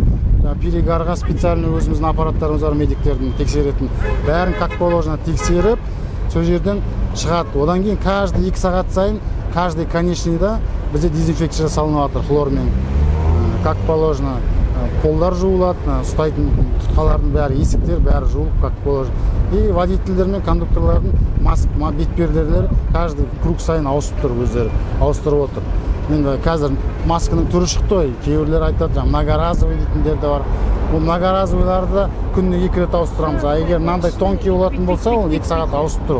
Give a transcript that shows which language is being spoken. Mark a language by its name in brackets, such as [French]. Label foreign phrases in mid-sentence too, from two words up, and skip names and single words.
[Kazakh] Перегарға специальный өзіміздің аппараттарымыз бар, медиктердің тексеретін. Бәрін [Russian] как положено [Kazakh] тексеріп, сол жерден шығады. Одан кейін каждый 2 сағат сайын, [Russian] каждый конечныйда [Kazakh] бізде дезинфекция жасалынып жатыр хлормен. [Russian] Как положено, [Kazakh] қолдар жуылады, ұстайтын тұтқалардың бәрі, есіктер бәрі жуылып, [Russian] как положено. [Kazakh] и водительдер мен кондукторлардың бетперделері [Russian] каждый круг [Kazakh] сайын ауысып тұр, өздері ауыстырып отыр. Енді қазір масканың түрі шықты ғой, кейбіреулер айтады, многоразовый дейтіндер де бар. Бұл многоразовыйларды күніне 2 рет ауыстырамыз. А егер мынандай тонкий болатын болса, ол 2 сағат ауысып тұр.